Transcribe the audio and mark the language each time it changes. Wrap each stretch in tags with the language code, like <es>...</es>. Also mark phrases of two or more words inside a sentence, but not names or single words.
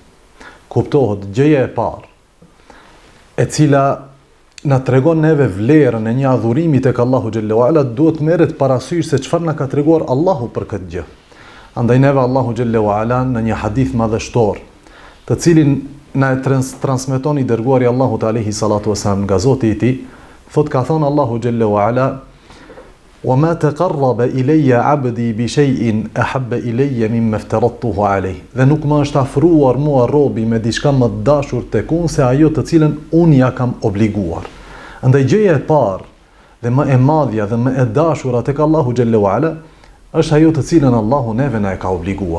<sq>Kuptohet gjëja e parë e cila na tregon neve vlerën e një adhurimi tek Allahu</sq> <ar>جل وعلا,</ar> <sq>duhet merret parasysh se çfarë na ka treguar Allahu për këtë gjë. Andaj neve Allahu</sq> <ar>جل وعلا</ar> <sq>në një hadith madhështor, të cilin na e transmeton i dërguari Allahut</sq> <ar>عليه الصلاة والسلام</ar> <sq>nga Zoti i tij, thot ka thënë Allahu xhallahu ala:</sq> <ar>"وما تقرب إلي عبدي بشيء أحب إلي مما افترضته عليه."</ar> <sq>Dhe nuk më është afruar mua robi me diçka më të dashur tek unë se ajo të cilën unë ja kam obliguar. Andaj gjëja e parë dhe më e madhja dhe më e dashura tek Allahu</sq> <ar>جل وعلا</ar> <sq>është ajo të cilën Allahu neve na e ka obliguar.</sq>